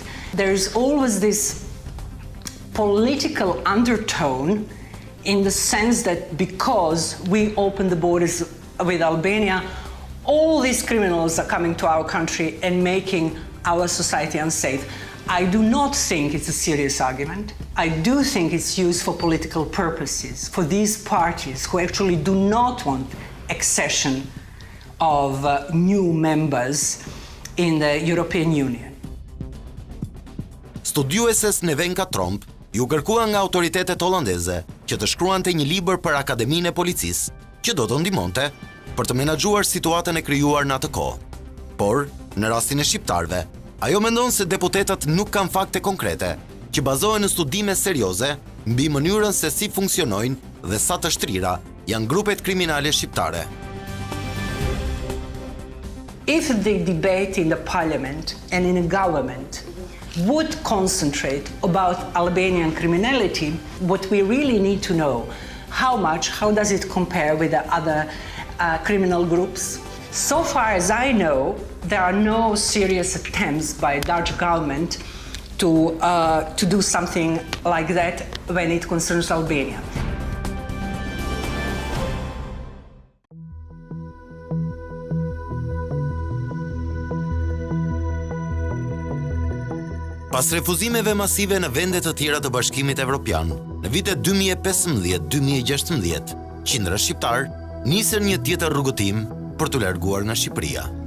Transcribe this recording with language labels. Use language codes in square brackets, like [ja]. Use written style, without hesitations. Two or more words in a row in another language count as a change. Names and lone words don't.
[en] There is always this political undertone in the sense that because we open the borders with Albania, all these criminals are coming to our country and making our society unsafe. I do not think it's a serious argument. I do think it's used for political purposes, for these parties who actually do not want accession of new members in the European Union. [sq] Studiueses Nevenka Tromp ju kërkua nga autoritetet holandeze që të shkruante një libër për Akademinë e Policisë, që do të ndihmonte për të menaxhuar situatën e krijuar në atë kohë. Por, në rastin e shqiptarëve, ajo mendon se deputetët nuk kanë fakte konkrete që bazohen në studime serioze mbi mënyrën se si funksionojnë dhe sa të shtrira janë grupet kriminale shqiptare. [en] If the debate in the parliament and in the government would concentrate about Albanian criminality, what we really need to know, how does it compare with the other criminal groups? So far as I know, there are no serious attempts by Dutch government to do something like that when it concerns Albania. [sq] Pas refuzimeve masive në vende të tjera të Bashkimit Evropian, në vitet 2015-2016, qindra shqiptar nisën një tjetër rrugëtim për të larguar nga Shqipëria.